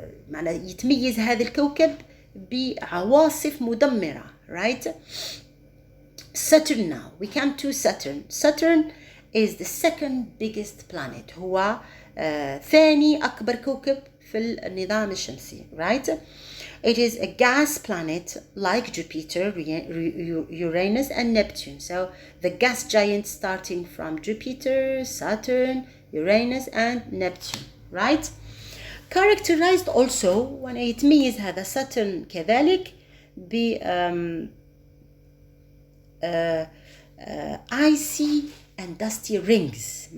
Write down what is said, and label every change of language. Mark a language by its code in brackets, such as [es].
[ar] معنى يتميز هذا الكوكب بعواصف مدمرة, right? [en] Saturn now. We come to Saturn. Saturn is the second biggest planet. [ar] هو ثاني أكبر كوكب في النظام الشمسي, right? [en] It is a gas planet like Jupiter, Uranus and Neptune. So the gas giants starting from Jupiter, Saturn, Uranus and Neptune, right? Characterized also [ar] وانا يتميز هذا [en] Saturn [ar] كذلك ب [en] icy and dusty rings.